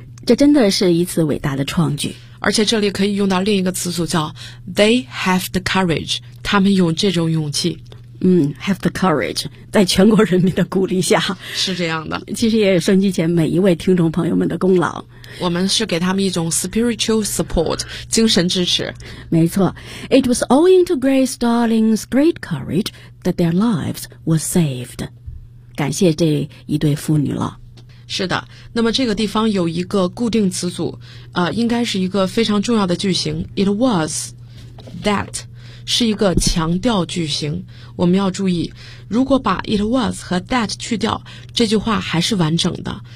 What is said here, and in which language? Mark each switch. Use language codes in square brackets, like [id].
[zh] 这真的是一次伟大的创举，而且这里可以用到另一个词组叫 [en] They have the courage， [zh] 他们有这种勇气。 [en] Have the courage， [zh] 在全国人民的鼓励下，是这样的。其实也是收音机前每一位听众朋友们的功劳，我们是给他们一种 [en] spiritual support， [zh] 精神支持。没错， [en] It was owing to Grace Darling's great courage that their lives were saved。 [zh] 感谢这一对妇女了。是的，那么这个地方有一个固定词组，应该是一个非常重要的句型。 [en] It was that [zh] 是一个强调句型。我们要注意，如果把 it was 和 that 去掉，这句话还是完整的。